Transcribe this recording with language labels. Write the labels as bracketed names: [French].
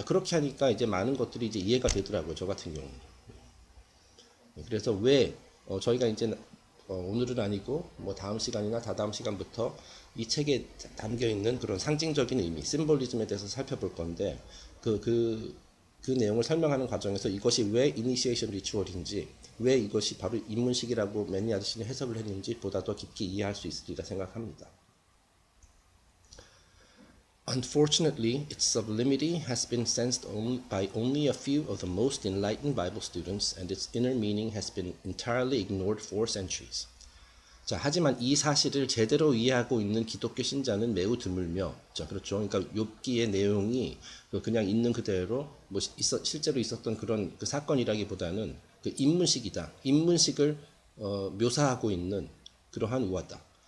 [Korean] 그렇게 하니까 이제 많은 것들이 이제 이해가 되더라고요. 저 같은 경우는. 그래서 왜 저희가 이제 오늘은 아니고 뭐 다음 시간이나 다다음 시간부터 이 책에 담겨 있는 그런 상징적인 의미, 심볼리즘에 대해서 살펴볼 건데 그 내용을 설명하는 과정에서 이것이 왜 이니시에이션 리추얼인지, 왜 이것이 바로 입문식이라고 매니 아저씨는 해석을 했는지 보다 더 깊게 이해할 수 있으리라 생각합니다. [English] Unfortunately, its sublimity has been sensed by only a few of the most enlightened Bible students, and its inner meaning has been entirely ignored for centuries. [Korean] 자, 하지만 이 사실을 제대로 이해하고 있는 기독교 신자는 매우 드물며, 자, 그렇죠. 그러니까 욥기의 내용이 그냥 있는 그대로 뭐 실제로 있었던 그런 그 사건이라기보다는 그 입문식이다. 입문식을 묘사하고 있는 그러한 우화다.